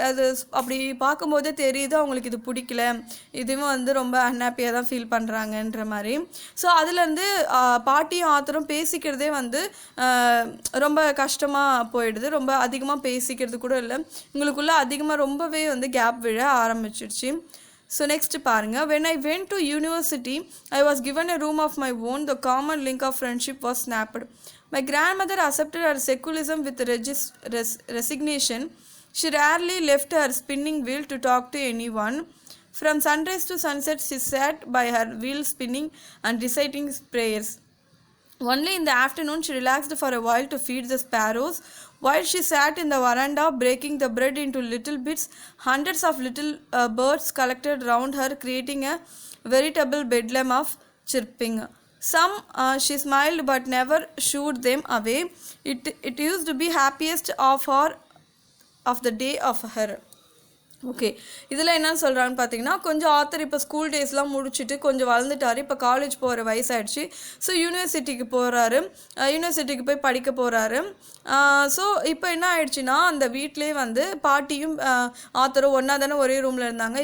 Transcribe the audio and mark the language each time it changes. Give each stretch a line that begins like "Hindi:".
Tamil: அது அப்படி பார்க்கும்போதே தெரியுது அவங்களுக்கு இது பிடிக்கல, இதுவும் வந்து ரொம்ப அன்ஹாப்பியாக தான் ஃபீல் பண்ணுறாங்கன்ற மாதிரி. ஸோ அதுலேருந்து பாட்டியும் ஆத்தரும் பேசிக்கிறதே வந்து ரொம்ப கஷ்டமாக போயிடுது. ரொம்ப அதிகமாக பேசிக்கிறது கூட இல்லை, உங்களுக்குள்ளே அதிகமாக ரொம்பவே வந்து கேப் விழ ஆரம்பிச்சிடுச்சு.
English: So next
Tamil: பாருங்க,
English: when I went to university, I was given a room of my own. The common link of friendship was snapped. My grandmother accepted her secularism with resignation. She rarely left her spinning wheel to talk to anyone. From sunrise to sunset, she sat by her wheel spinning and reciting prayers. Only in the afternoon she relaxed for a while to feed the sparrows. While she sat in the veranda breaking the bread into little bits, hundreds of little birds collected round her, creating a veritable bedlam of chirping. Some she smiled but never shooed them away. It used to be happiest of the day of her.
Tamil: Okay, இதில் என்னன்னு சொல்கிறான்னு பார்த்தீங்கன்னா, கொஞ்சம் author இப்போ school டேஸ்லாம் முடிச்சுட்டு கொஞ்சம் வளர்ந்துட்டார், இப்போ college போகிற வயசாகிடுச்சு. ஸோ யூனிவர்சிட்டிக்கு போகிறாரு, யூனிவர்சிட்டிக்கு போய் படிக்க போகிறாரு. ஸோ இப்போ என்ன ஆயிடுச்சுன்னா, அந்த வீட்டிலே வந்து பாட்டியும் ஆத்தரும் ஒன்றா தானே ஒரே ரூமில் இருந்தாங்க.